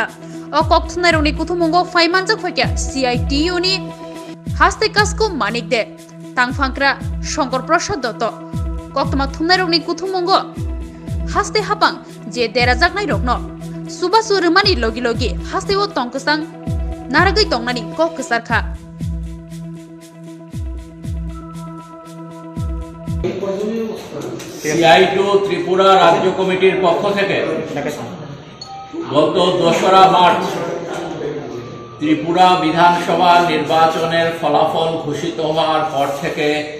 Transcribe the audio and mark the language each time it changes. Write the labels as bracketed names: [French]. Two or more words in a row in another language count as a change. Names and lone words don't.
[Kok Borok] O kokthumnai rokni kuthumugo faimanjak phaikya CITU ni haste kasko manik de tangphangkra Shankar Prasad Dotto koktoma thumnai rokni kuthumugo haste Haphang je derajaknai rokno subasu rwmani logi logi haste o Kwchang naragai tongnani Kwcharkha. [Bangla] CITU ত্রিপুরা রাজ্য কমিটির পক্ষ থেকে গত ২রা মার্চ ত্রিপুরা বিধানসভা নির্বাচনের ফলাফল ঘোষিত হওয়ার পর থেকে